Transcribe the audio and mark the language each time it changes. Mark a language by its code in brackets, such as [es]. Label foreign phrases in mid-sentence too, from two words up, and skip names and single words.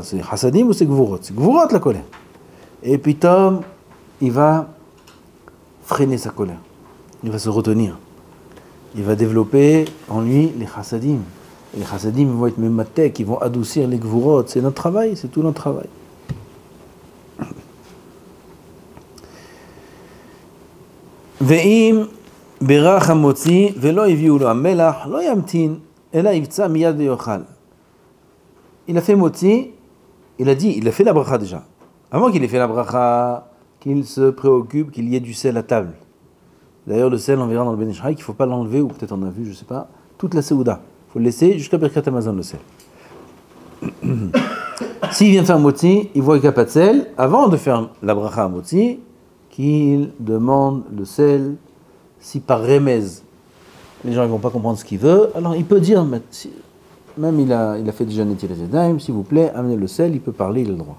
[fr] C'est hasadim ou c'est gvurot? C'est gvurot, la colère. Et puis, Tom, il va freiner sa colère. Il va se retenir. Il va développer en lui les chassadim. Et les chassadim vont être mématek, ils vont adoucir les gvurot. C'est notre travail, c'est tout notre travail. [he] ואם בירך המוציא ולא הביאו לו המלח לא ימתין אלא יבצע מיד ויאכל. [fr] Il a fait motzi, il a fait la bracha déjà. Avant qu'il ait fait la bracha, qu'il se préoccupe qu'il y ait du sel à table. D'ailleurs, le sel, on verra dans le Ben Ishraï qu'il ne faut pas l'enlever, ou peut-être on a vu, je ne sais pas, toute la Seouda. Il faut le laisser jusqu'à [he] ברכת המזון, [fr] le sel. S'il vient faire motzi, il voit qu'il n'y a pas de sel, avant de faire la bracha à motzi, qu'il demande le sel, si par remez, les gens ne vont pas comprendre ce qu'il veut, alors il peut dire, même il a fait déjà [he] נטילת ידיים, [fr] s'il vous plaît, amenez le sel, il peut parler, il a le droit.